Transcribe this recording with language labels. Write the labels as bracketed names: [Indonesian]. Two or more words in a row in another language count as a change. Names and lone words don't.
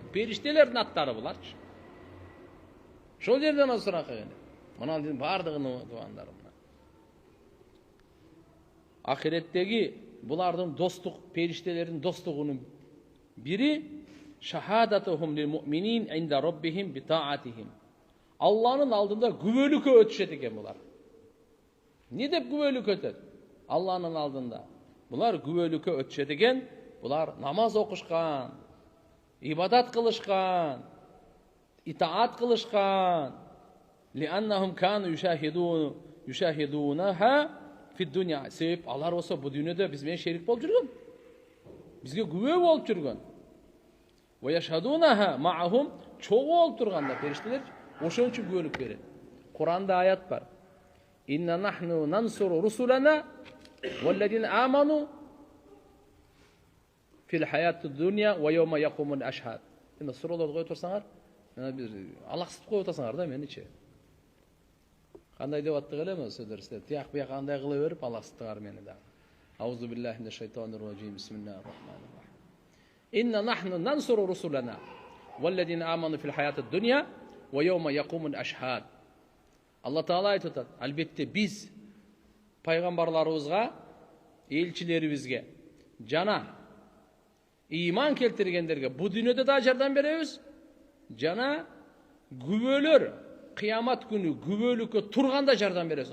[Kyrgyz] Периштелердин аттары буларчы. Шол жерден суракка келет. Мынандын бардыгынын дуандары мына. Ахиреттеги булардын достук, периштелердин достугунун бири [Arabic] شهادتهم للمؤمنين عند ربهم بطاعتهم. [Kyrgyz] Алланын алдында күбөлүккө өтүшөт экен булар. Не деп күбөлүккө өтөт? Алланын алдында. Булар күбөлүккө өтүшөт экен, булар намаз окушкан, ибадат кылышкан, итаат кылышкан. [Arabic] لأنهم كانوا يشاهدونها في الدنيا. [Kyrgyz] Себеп алар болсо бу дүйнөдө биз менен шерик болуп жүргөн. Бизге күбө болуп жүргөн. [Arabic] ويشهدونها معهم, [Kyrgyz] чогуу болуп турганда периштелер ошон үчүн күбөлүк берет. Куранда аят бар. [Arabic] إنا لننصر رسلنا والذين آمنوا في الحياة الدنيا ويوم يقوم الأشهاد. [Kyrgyz] Эми суроолорду коюп турсаңар, бир алаксытып коюп атасыңар да меничи. Кандай деп аттык элеме сөздөр силер? Тияк бияк андай кыла берип алаксыттыңар мени да. [Arabic] أعوذ بالله من الشيطان الرجيم بسم الله الرحمن الرحيم. إنا لننصر رسلنا والذين آمنوا في الحياة الدنيا ويوم يقوم الأشهاد. [Kyrgyz] Алла Таала айтып атат: "Албетте биз пайгамбарларыбызга, элчилерибизге жана иман келтиргендерге бу дүйнөдө да жардам беребиз, жана күбөлөр кыямат күнү күбөлүккө турганда жардам беребиз."